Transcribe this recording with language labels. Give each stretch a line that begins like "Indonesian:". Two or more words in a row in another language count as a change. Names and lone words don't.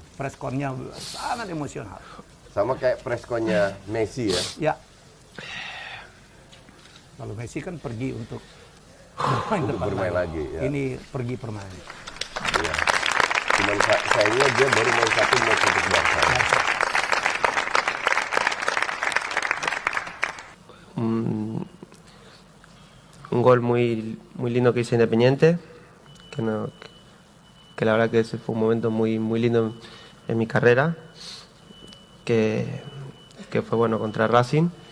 Indonesian: Preskonnya sangat emosional. Sama kayak preskonnya Messi ya. Ya. Kalau Messi kan pergi untuk bermain lagi. Ya. Ini pergi bermain. Iya. Cuman sayangnya dia baru main satu match untuk Barca.
Spanish: Un gol muy lindo que hizo Independiente, que la verdad que ese fue un momento muy lindo en mi carrera, que fue bueno contra Racing.